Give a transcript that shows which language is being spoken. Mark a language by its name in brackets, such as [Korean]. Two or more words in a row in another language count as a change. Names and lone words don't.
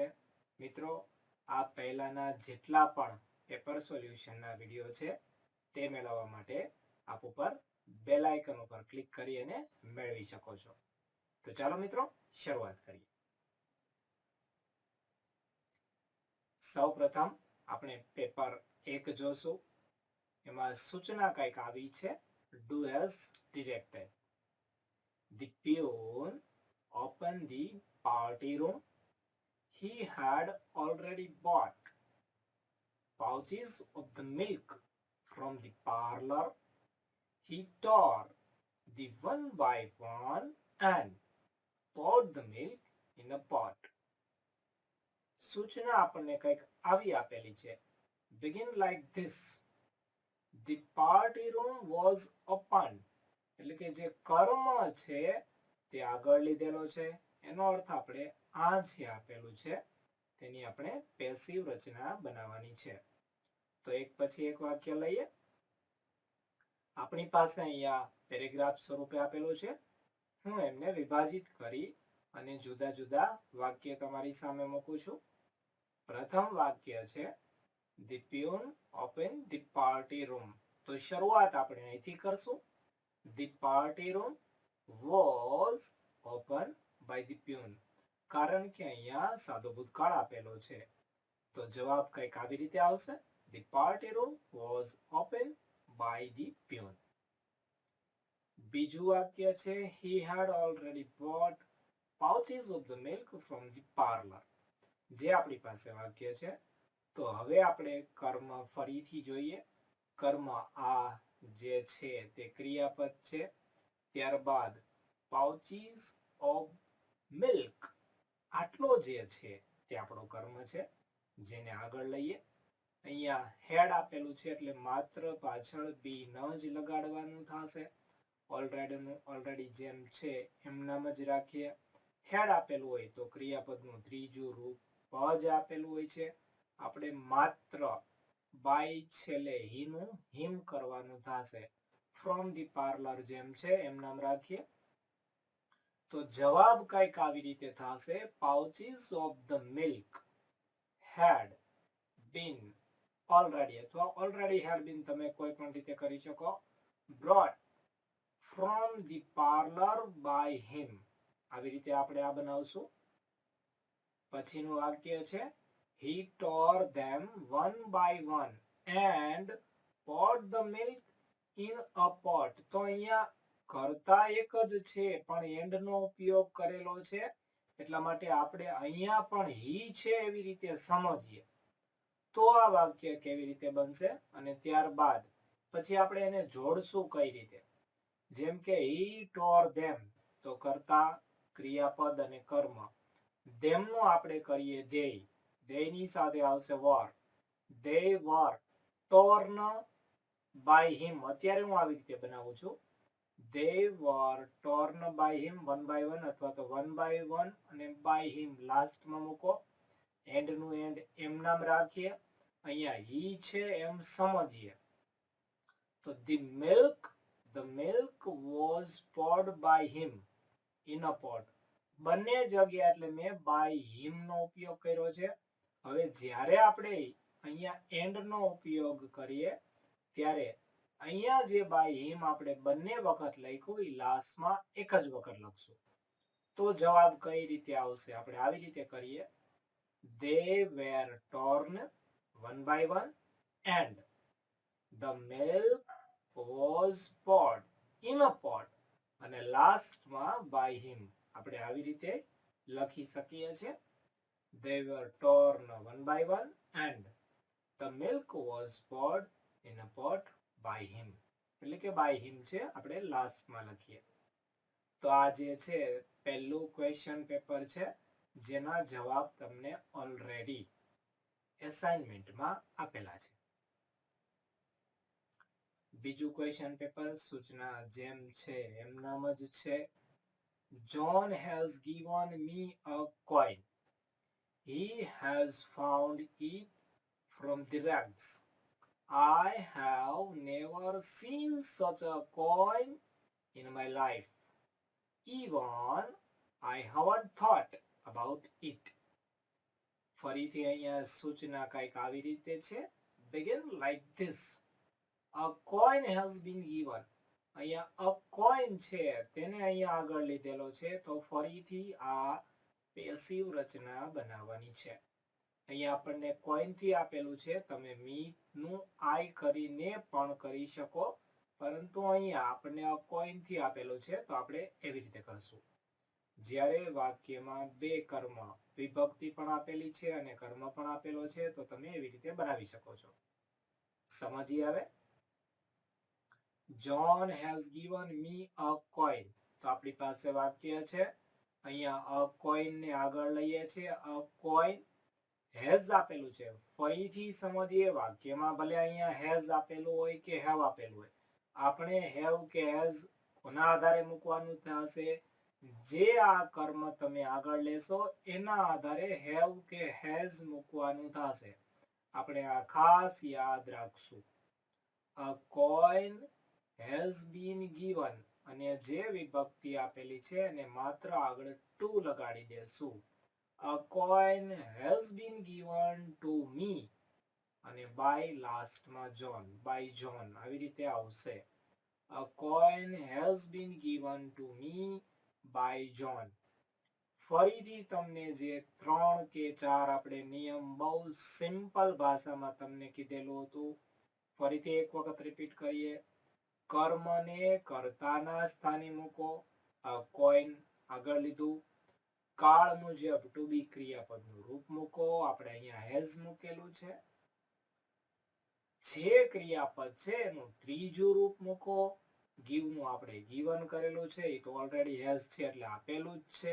[Gujarati] મિત્રો, આ પહેલાના જેટલા પણ પેપર સોલ્યુશનના વિડીયો છે તે મેળવવા માટે આપ ઉપર બેલ આઇકન ઉપર ક્લિક કરી અને મેળવી શકો છો. તો ચાલો મિત્રો શરૂઆત કરીએ. સૌપ્રથમ આપણે પેપર 1 જોશું. એમાં સૂચના કંઈક આવી છે. [English] Do as directed. The peon opened the party room. He had already bought pouches of the milk from the parlor. He tore the one by one and poured the milk in a pot. [Gujarati] સૂચના આપણને કંઈક આવી આપેલી છે. [English] Begin like this. The party room was open. [Gujarati] એટલે કે જે કર્મ છે તે આગળ લીધેલો છે. એનો અર્થ આપણે આ જે આપેલું છે તેની આપણે પેસિવ રચના બનાવવાની છે. તો એક પછી એક વાક્ય લઈએ. આપણી પાસે અહીંયા પેરેગ્રાફ સ્વરૂપે આપેલું છે. હું એમને વિભાજિત કરી અને જુદા જુદા વાક્ય તમારી સામે મૂકું છું. પ્રથમ વાક્ય છે [English] The peon opened the party room. [Gujarati] તો શરૂઆત આપણે અહીંથી કરશું. [English] The party room was opened by the peon. [Gujarati] કારણ કે અહીંયા સાદો ભૂતકાળ આપેલો છે. તો જવાબ કંઈક આવી રીતે આવશે. [English] The party room was opened by the peon. [Gujarati] બીજું વાક્ય છે [English] He had already bought pouches of the milk from the parlor. [Gujarati] જે આપણી પાસે વાક્ય છે. તો હવે આપણે કર્મ ફરીથી જોઈએ. કર્મ આ જે છે તે ક્રિયાપદ છે. ત્યારબાદ [English] pouches of milk [Gujarati] આટલો જે છે તે આપણો કર્મ છે, જેને આગળ લઈએ. અહીંયા હેડ આપેલું છે એટલે માત્ર પાછળ બી ન જ લગાડવાનું થશે. ઓલરેડી જેમ છે એમ નામ જ રાખીએ. હેડ આપેલું હોય તો ક્રિયાપદનું ત્રીજું રૂપ જ આપેલું હોય છે. આપણે માત્ર બાય છેલ્લે હીનું હિમ કરવાનું થશે. [English] from the parlor [Gujarati] જેમ છે એમ નામ રાખીએ. તો જવાબ કંઈક આવી રીતે થશે. [English] Pouches of the milk had been already અથવા already had been [Gujarati] તમે કોઈ પણ રીતે કરી શકો. [English] brought from the parlor by him. [Gujarati] આવી રીતે આપણે આ બનાવશું. પછીનું વાક્ય છે [English] He tore them one by one and poured the milk in a pot. [Gujarati] તો અહીંયા કરતા એક જ છે પણ એન્ડ નો ઉપયોગ કરેલો છે એટલા માટે આપણે અહીંયા પણ he છે એવી રીતે સમજીએ તો આ વાક્ય કેવી રીતે બનશે. અને ત્યારબાદ પછી આપણે એને જોડશું કઈ રીતે. જેમ કે [English] he tore them [Gujarati] તો કરતા ક્રિયાપદ અને કર્મ. them નું આપણે કરીએ they ની સાથે આવશે were. [English] they were torn by him. [Gujarati] અત્યારે હું આવી રીતે બનાવું છું. [English] they were torn by him one by one [Gujarati] અથવા તો [English] one by one અને by him [Gujarati] લાસ્ટમાં મૂકો. એન્ડ નું એન્ડ એમ નામ રાખીએ. અહીંયા he છે એમ સમજીએ. [English] તો the milk was poured by him in a pot. [Gujarati] બંને જગ્યા એટલે મેં [English] by him [Gujarati] નો ઉપયોગ કર્યો છે. હવે જ્યારે આપણે અહીંયા એન્ડ નો ઉપયોગ કરીએ ત્યારે અહીંયા જે [English] by him [Gujarati] આપણે બંને વખત લખ્યું એ લાસ્ટમાં એક જ વખત લખશું. તો જવાબ કઈ રીતે આવશે આપણે આવી રીતે કરીએ. [English] They were torn one by one and the milk was poured in a pot. [Gujarati] અને લાસ્ટમાં [English] by him [Gujarati] આપણે આવી રીતે લખી શકીએ છીએ. [English] They were torn one by one and the milk was poured in a pot by him. [Gujarati] એટલે કે [English] by him [Gujarati] છે આપણે લાસ્ટમાં લખીએ. તો આ જે છે પહેલું [English] question paper [Gujarati] છે જેના જવાબ તમને ઓલરેડી એસાઇનમેન્ટમાં આપેલા છે. બીજું [English] question paper [Gujarati] સૂચના જેમ છે એમ નામ જ છે. [English] John has given me a coin. He has found it from the rags. I have never seen such a coin in my life. Even I haven't thought about it. [Gujarati] ફરીથી અહીંયા સૂચના કંઈક આવી રીતે છે. [English] Begin like this. A coin has been given. [Gujarati] અહીંયા [English] a coin [Gujarati] છે તેને અહીંયા આગળ લીધેલો છે તો ફરીથી આ પેસિવ રચના બનાવવાની છે. અહીંયા આપણને કોઈન થી આપેલું છે, તમે મી નું આઈ કરીને પણ કરી શકો, પરંતુ અહીંયા આપણને આ કોઈન થી આપેલું છે તો આપણે એવી રીતે કરશું. જ્યારે વાક્યમાં બે કર્મ વિભક્તિ પણ આપેલી છે અને કર્મ પણ આપેલો છે તો તમે એવી રીતે બનાવી શકો છો. સમજી આવે? [English] John has given me a coin. [Gujarati] તો આપણી પાસે વાક્ય છે. અહીંયા [English] a coin [Gujarati] ને આગળ લઈએ છે. [English] a coin has [Gujarati] આપેલું છે. ફરીથી સમજીએ વાક્યમાં ભલે અહીંયા has આપેલું હોય કે have આપેલું હોય, આપણે have કે has કોના આધારે મૂકવાનું થશે? જે આ કર્મ તમે આગળ લેશો એના આધારે have કે has મૂકવાનું થશે. આપણે આ ખાસ યાદ રાખશું. [English] A coin has been given [Gujarati] અને જે વિભક્તિ આપેલી છે અને માત્ર આગળ to લગાડી દેશું. [English] A coin has been given to me અને by last માં John, by John [Gujarati] આવી રીતે આવશે. [English] A coin has been given to me by John. [Gujarati] ફરીથી તમને જે 3 કે 4 આપણે નિયમ બહુ સિમ્પલ ભાષામાં તમને કીધેલું હતું, ફરીથી એક વખત રિપીટ કરીએ. કર્મને કર્તાના સ્થાને મૂકો. [English] A coin [Gujarati] આગળ લીધું. કાળ મુજબ [English] to be [Gujarati] ક્રિયાપદનું રૂપ મૂકો. આપણે અહીંયા હેઝ મૂકેલું છે. જે ક્રિયાપદ છે એનું ત્રીજું રૂપ મૂકો. ગીવ નું આપણે ગીવન કરેલું છે, એ તો ઓલરેડી હેઝ છે એટલે આપેલું જ છે.